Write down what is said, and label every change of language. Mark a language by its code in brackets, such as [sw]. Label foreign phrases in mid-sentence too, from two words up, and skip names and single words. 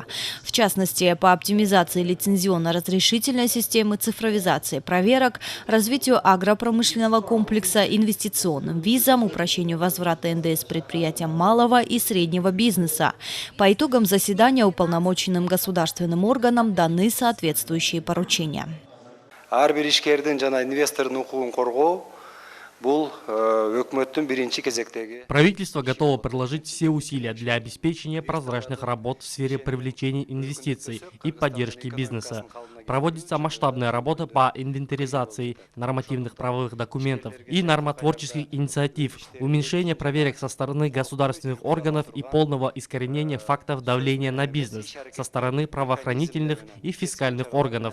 [ru] В частности, по оптимизации лицензионно-разрешительной системы, цифровизации проверок, развитию агропромышленного комплекса, инвестиционным визам, упрощению возврата НДС предприятиям малого и среднего бизнеса. По итогам заседания уполномоченным государственным органам даны соответствующие поручения. [ky] ар бир ишкердин жана инвестордун укугун коргоо бул өкмөттүн биринчи кезектеги. [ru] Правительство готово приложить все усилия для обеспечения прозрачных работ в сфере привлечения инвестиций и поддержки бизнеса. Проводится масштабная работа по инвентаризации нормативных правовых документов и нормотворческих инициатив, уменьшения проверок со стороны государственных органов и полного искоренения фактов давления на бизнес со стороны правоохранительных и фискальных органов.